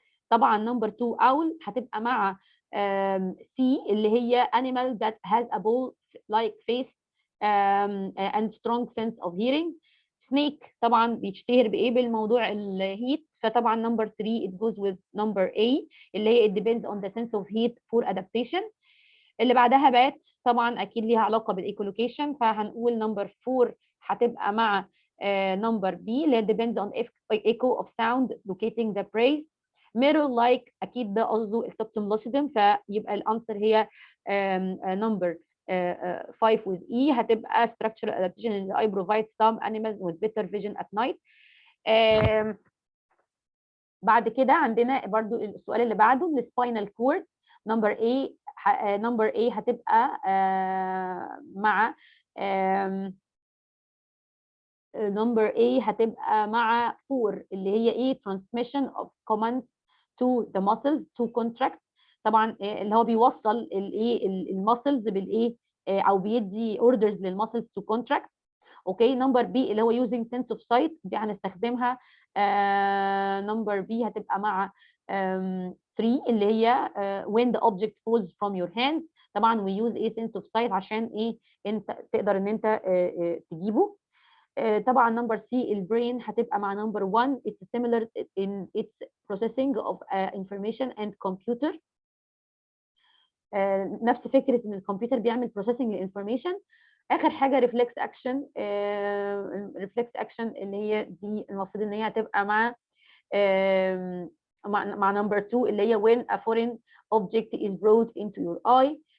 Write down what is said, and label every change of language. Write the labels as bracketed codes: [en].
[ar] طبعا [en] number 2 owl [ar] هتبقى مع [en] C [ar] اللي هي [en] animal that has a ball like face and strong sense of hearing. snake [ar] طبعا بيشتهر بايه بالموضوع الهيت فطبعا [en] number 3 it goes with number A [ar] اللي هي [en] it depends on the sense of heat for adaptation. [ar] اللي بعدها بات طبعا اكيد ليها علاقه بالايكولوكيشن فهنقول number 4 هتبقى مع number B اللي هي [en] depends on echo of sound locating the prey. mirror like [ar] اكيد ده قصده التوبتوملوسيدم فيبقى الانسر هي [en] number 5 with E [ar] هتبقى [en] structural adaptation in the eye provides some animals with better vision at night. [ar] بعد كده عندنا برضو السؤال اللي بعده السباينال كورد number A هتبقى مع number A هتبقى مع 4 اللي هي ايه [en] transmission of commands to the muscles to contract. [ar] طبعا اللي هو بيوصل الايه المسلز بالايه او بيدي اوردرز للمسلز [en] to contract. [ar] اوكي نمبر بي اللي هو [en] using sense of sight [ar] دي هنستخدمها. نمبر بي هتبقى مع [en] 3 [ar] اللي هي [en] when the object falls from your hands. [ar] طبعا [en] we use a sense of sight [ar] عشان ايه انت تقدر ان انت تجيبه. طبعا نمبر سي البرين هتبقى مع نمبر [en] 1 it's similar in its processing of information and computer. [ar] نفس فكره ان الكمبيوتر بيعمل [en] processing [ar] للانفورميشن. اخر حاجه ريفلكس اكشن. ريفلكس اكشن اللي هي دي المفروض ان هي هتبقى مع مع نمبر 2 اللي هي [en] when a foreign object is brought into your eye.